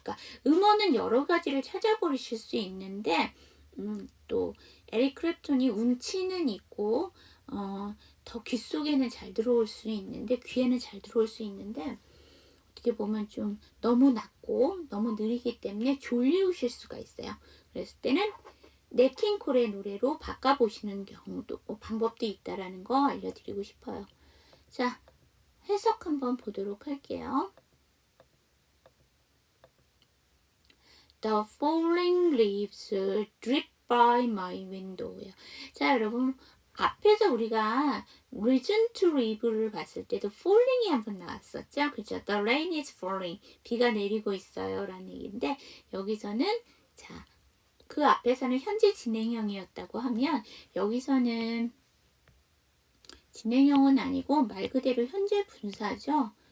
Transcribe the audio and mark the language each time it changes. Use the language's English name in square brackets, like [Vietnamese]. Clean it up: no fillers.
[Korean] 그러니까 음원은 여러 가지를 찾아보실 수 있는데 또 에릭 크랩톤이 운치는 있고 더 귓속에는 잘 들어올 수 있는데 귀에는 잘 들어올 수 있는데 어떻게 보면 좀 너무 낮고 너무 느리기 때문에 졸리우실 수가 있어요. 그랬을 때는 네킹콜의 노래로 바꿔보시는 경우도 방법도 있다라는 거 알려드리고 싶어요. 자, 해석 한번 보도록 할게요. [English] The falling leaves drip by my window요. [Korean] 자, 여러분 앞에서 우리가 [English] reason to live [Korean] 를 봤을 때도 falling이 한번 나왔었죠. [English] 그죠? The rain is falling. [Korean] 비가 내리고 있어요. 라는 얘기인데 여기서는 자, 그 앞에서는 현재 진행형이었다고 하면 여기서는 진행형은 아니고 말 그대로 현재 분사죠.